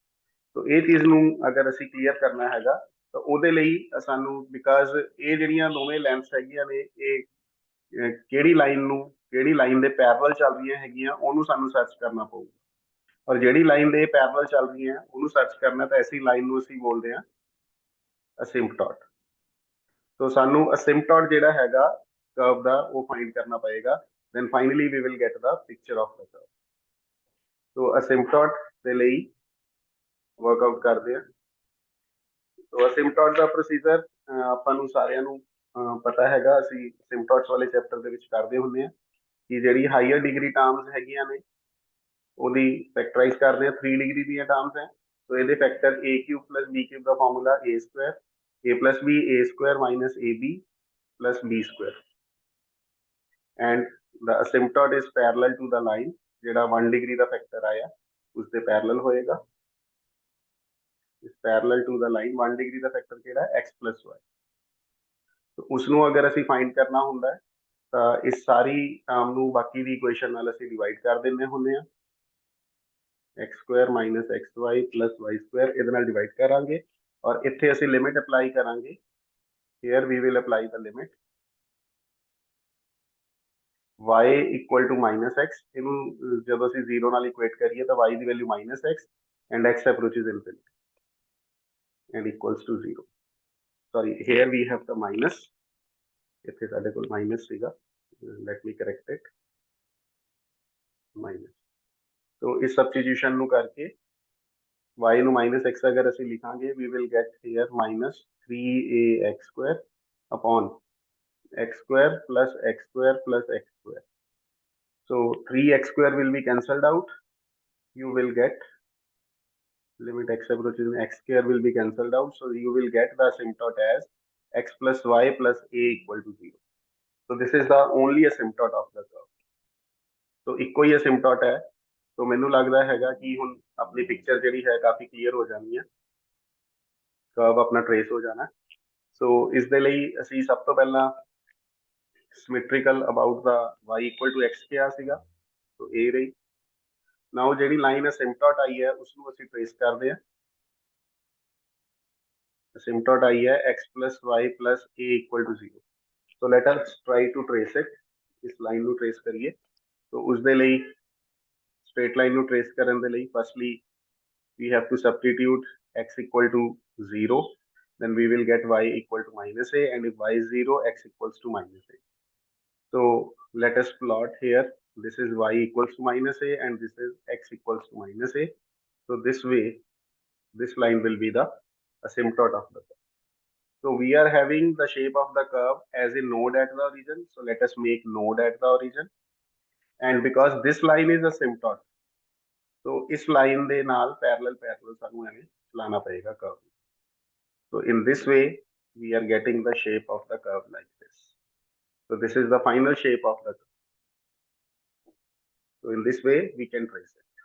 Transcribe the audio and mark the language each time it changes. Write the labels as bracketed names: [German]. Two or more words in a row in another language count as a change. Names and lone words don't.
[Punjabi] तो ਇਹ ਚੀਜ਼ ਨੂੰ ਅਗਰ ਅਸੀਂ ਕਲੀਅਰ ਕਰਨਾ ਹੈਗਾ ਤਾਂ ਉਹਦੇ ਲਈ ਸਾਨੂੰ ਬਿਕਾਜ਼ ਇਹ ਜਿਹੜੀਆਂ ਦੋਵੇਂ ਲੈਂਥਸ ਹੈਗੀਆਂ ਨੇ ਇਹ ਕਿਹੜੀ ਲਾਈਨ ਦੇ ਪੈਰਲਲ ਚੱਲ ਰਹੀਆਂ ਹੈਗੀਆਂ ਉਹਨੂੰ ਸਾਨੂੰ ਸਰਚ ਕਰਨਾ ਪਊਗਾ। ਔਰ ਜਿਹੜੀ ਲਾਈਨ ਦੇ ਪੈਰਲਲ ਚੱਲ ਰਹੀਆਂ ਉਹਨੂੰ ਸਰਚ ਕਰਨਾ ਤਾਂ ਐਸੀ ਲਾਈਨ ਨੂੰ ਅਸੀਂ ਬੋਲਦੇ ਹਾਂ ਅਸਿੰਪਟੋਟ। तो ਸਾਨੂੰ ਅਸਿੰਪਟੋਟ ਜਿਹੜਾ ਹੈਗਾ ਕਰਵ ਦਾ ਉਹ ਫਾਈਂਡ ਕਰਨਾ ਪਏਗਾ। [English] then finally we will get the picture of the curve। [Punjabi] तो ਅਸਿੰਪਟੋਟ ਦੇ ਲਈ ਵਰਕਆਊਟ ਕਰਦੇ ਹਾਂ। तो ਅਸਿੰਪਟੋਟ ਦਾ ਪ੍ਰੋਸੀਜਰ ਆਪਾਂ ਨੂੰ ਸਾਰਿਆਂ ਨੂੰ ਪਤਾ ਹੈਗਾ, ਅਸੀਂ ਅਸਿੰਪਟੋਟਸ ਵਾਲੇ ਚੈਪਟਰ ਦੇ ਵਿੱਚ ਕਰਦੇ ਹੁੰਦੇ ਹਾਂ ਕਿ ਜਿਹੜੀ ਹਾਈਅਰ ਡਿਗਰੀ ਟਰਮਸ ਹੈਗੀਆਂ ਨੇ ਉਹਦੀ ਫੈਕਟਰਾਈਜ਼ ਕਰਦੇ ਹਾਂ। 3 ਡਿਗਰੀ ਦੀਆਂ ਟਰਮਸ ਹੈ ਸੋ ਇਹਦੇ ਫੈਕਟਰ [English] a cube plus b cube [Punjabi] ਦਾ ਫਾਰਮੂਲਾ [English] a square a plus b a square minus ab plus b square and the asymptote is parallel to the line [Punjabi] ਜਿਹੜਾ 1 ਡਿਗਰੀ ਦਾ ਫੈਕਟਰ ਆਇਆ ਉਸ ਦੇ ਪੈਰਲਲ ਹੋਏਗਾ। [English] is parallel to the line 1 डिग्री [Punjabi] ਦਾ ਫੈਕਟਰ ਕਿਹੜਾ ਹੈ [English] x plus y। [Punjabi] तो ਉਸ ਨੂੰ ਅਗਰ ਅਸੀਂ ਫਾਈਂਡ ਕਰਨਾ ਹੁੰਦਾ ਹੈ ਤਾਂ ਇਸ ਸਾਰੀ ਟਰਮ ਨੂੰ ਬਾਕੀ ਦੀ ਇਕੁਏਸ਼ਨ ਨਾਲ ਅਸੀਂ ਡਿਵਾਈਡ ਕਰ ਦਿੰਦੇ ਹੁੰਦੇ ਆ। [English] x square minus xy plus y square [Punjabi] ਇਹਦੇ ਨਾਲ ਡਿਵਾਈਡ ਕਰਾਂਗੇ ਔਰ ਇੱਥੇ ਅਸੀਂ ਲਿਮਿਟ ਅਪਲਾਈ ਕਰਾਂਗੇ। [English] here we will apply the limit y equal to minus x। [Punjabi] ਇਹਨੂੰ ਜਦੋਂ ਅਸੀਂ 0 ਨਾਲ ਇਕੁਏਟ ਕਰੀਏ ਤਾਂ y ਦੀ ਵੈਲਿਊ [English] minus x and x approaches infinity and equals to 0। sorry here we have the minus, [Punjabi] ਇੱਥੇ ਸਾਡੇ ਕੋਲ ਮਾਈਨਸ ਸੀਗਾ, [English] let me correct it minus. [Punjabi] ਤੋ ਇਸ ਸਬਸਟੀਟਿਊਸ਼ਨ ਨੂੰ ਕਰਕੇ y ਨੂੰ -x ਅਗਰ ਅਸੀਂ ਲਿਖਾਂਗੇ [English] we will get here minus 3ax square upon x square plus x square plus x square। so 3x square will be cancelled out, you will get limit x approaches x square will be cancelled out, so you will get the asymptote as x plus y plus a equal to 0। so this is the only asymptote of the curve। [Punjabi] तो ਇੱਕੋ ਹੀ asymptote ਹੈ। तो ਮੈਨੂੰ ਲੱਗਦਾ ਹੈਗਾ ਕਿ ਹੁਣ ਆਪਣੀ ਪਿਕਚਰ ਜਿਹੜੀ ਹੈ ਕਾਫੀ ਕਲੀਅਰ ਹੋ ਜਾਣੀ ਹੈ, ਕਰਵ ਆਪਣਾ ਟਰੇਸ ਹੋ ਜਾਣਾ। ਸੋ ਇਸ ਦੇ ਲਈ ਅਸੀਂ ਸਭ ਤੋਂ ਪਹਿਲਾਂ [English] symmetrical about [Punjabi] ਦਾ [English] y equal to x [Punjabi] ਕਿਹਾ ਸੀਗਾ, ਸੋ ਇਹ ਰਹੀ। ਨਾਓ ਜਿਹੜੀ ਲਾਈਨ ਅਸਿੰਪਟੋਟ ਆਈ ਹੈ ਉਸ ਨੂੰ ਅਸੀਂ ਟਰੇਸ ਕਰਦੇ ਹਾਂ। ਅਸਿੰਪਟੋਟ ਆਈ ਹੈ [English] x plus y plus a equal to 0। so let us try to trace it. [Punjabi] ਇਸ ਲਾਈਨ ਨੂੰ ਟਰੇਸ ਕਰੀਏ। ਸੋ ਉਸ ਦੇ ਲਈ straight line ਨੂੰ trace ਕਰਨ ਦੇ ਲਈ [English] firstly we have to substitute x equal to 0, then we will get y equal to minus a, and if y is 0 x equals to minus a। so let us plot here, this is y equals to minus a and this is x equals to minus a। so this way this line will be the asymptote of the curve। so we are having the shape of the curve as a node at the origin, so let us make node at the origin, and because this line is asymptote [Punjabi] ਤੋ ਇਸ ਲਾਈਨ ਦੇ ਨਾਲ ਪੈਰਲਲ ਸਾਨੂੰ ਐਵੇਂ ਚਲਾਣਾ ਪਏਗਾ [English] curve। so in this way we are getting the shape of the curve like this। so this is the final shape of the curve। so in this way we can trace it।